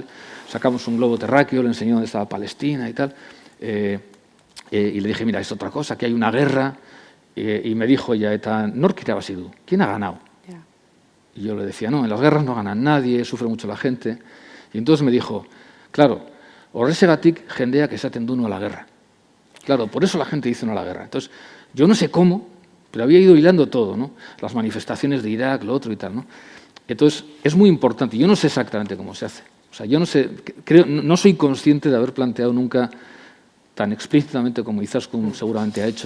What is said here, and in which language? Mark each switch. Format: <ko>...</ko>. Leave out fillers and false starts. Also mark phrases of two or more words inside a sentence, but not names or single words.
<es>Sacamos un globo terráqueo, le enseñé dónde estaba Palestina y tal. Y le dije, mira, es otra cosa, que hay una guerra. Y me dijo ella,</es> <eu>Nork Irabasidu,</eu> <es>¿quién ha ganado? Y yo le decía, no, en las guerras no gana nadie, sufre mucho la gente. Y entonces me dijo, claro,</es> <eu>horresegatik jendeak esaten du</eu> <es>no a la guerra. Claro, por eso la gente dice no a la guerra. Entonces, yo no sé cómo, pero había ido hilando todo, ¿no? Las manifestaciones de Irak, lo otro y tal, ¿no? Entonces, es muy importante. Yo no sé exactamente cómo se hace. O sea, yo no sé, no soy consciente de haber planteado nunca tan explícitamente como Izaskun seguramente ha hecho.</es>